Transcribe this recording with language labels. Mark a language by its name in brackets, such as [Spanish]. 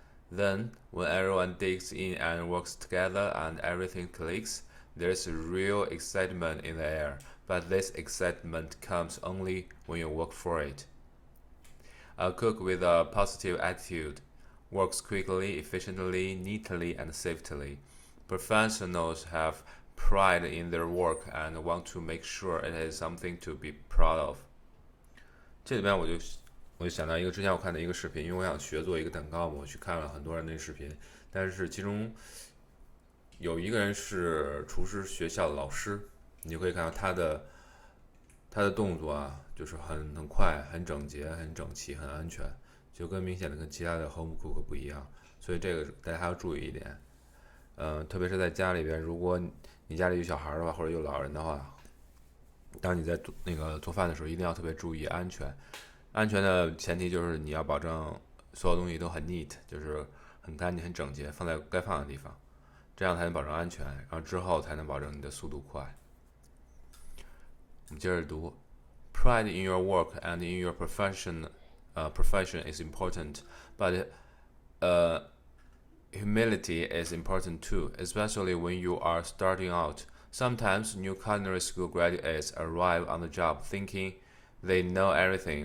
[English] Then, when everyone digs in and works together and everything clicks, there's real excitement in the air, but this excitement comes only when you work for it. A cook with a positive attitude works quickly, efficiently, neatly, and safely. Professionals have pride in their work and want to make sure it is something to be proud of. [Chinese] 这里边我就想到一个之前我看的一个视频，因为我想学做一个蛋糕嘛，我去看了很多人的视频，但是其中有一个人是厨师学校的老师，你就可以看到他的动作啊，就是很快、很整洁、很整齐、很安全，就明显的跟其他的 home cook 不一样，所以这个大家还要注意一点。特别是在家里边，如果你家里有小孩的话，或者有老人的话，当你在做饭的时候，一定要特别注意安全。安全的前提就是你要保证所有东西都很 neat， 就是很干净、很整洁，放在该放的地方，这样才能保证安全，然后之后才能保证你的速度快。 [English] 我们接着读，Pride in your work and in your profession is important, but humility is important too, especially when you are starting out. Sometimes new culinary school graduates arrive on the job thinking they know everything.